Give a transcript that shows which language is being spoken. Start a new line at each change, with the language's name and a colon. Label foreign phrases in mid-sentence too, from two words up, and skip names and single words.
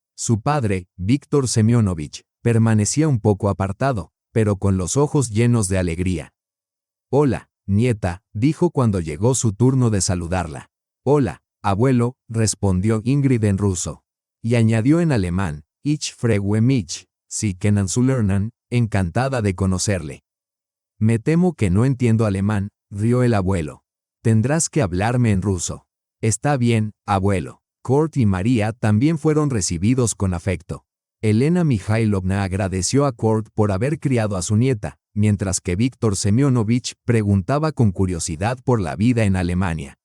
Spanish: Su padre, Víctor Semyonovich, permanecía un poco apartado, pero con los ojos llenos de alegría. «Hola, nieta», dijo cuando llegó su turno de saludarla. «Hola, abuelo», respondió Ingrid en ruso. Y añadió en alemán,
German: «Ich freue mich, Sie kennen zu lernen»,
Spanish: encantada de conocerle. «Me temo que no entiendo alemán», rió el abuelo. «Tendrás que hablarme en ruso». «Está bien, abuelo». Kurt y María también fueron recibidos con afecto. Elena Mikhailovna agradeció a Kurt por haber criado a su nieta, mientras que Víctor Semyonovich preguntaba con curiosidad por la vida en Alemania.